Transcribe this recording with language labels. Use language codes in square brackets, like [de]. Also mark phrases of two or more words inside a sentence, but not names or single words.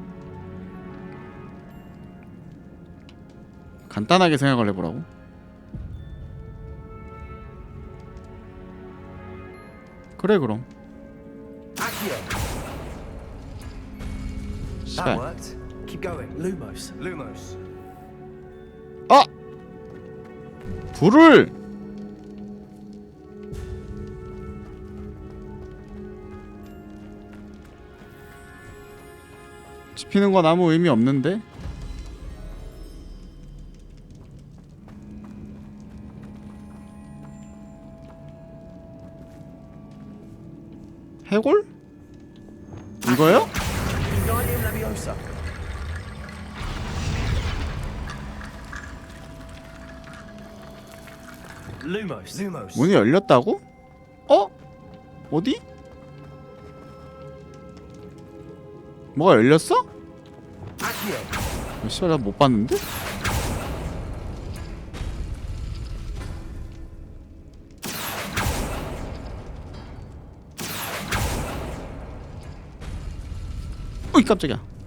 [ko] 간단하게 생각을 해보라고? 그래 그럼. [en] That worked. Keep going. Lumos. Lumos. [ko] 아! 불을! 지피는 건 아무 의미 없는데? 해골? 이거요? Wingardium Leviosa. Lumos. Lumos. 문이 열렸다고? 어? 어디? 뭐가 열렸어? 씨발 나 못 봤는데? 어이 깜짝이야.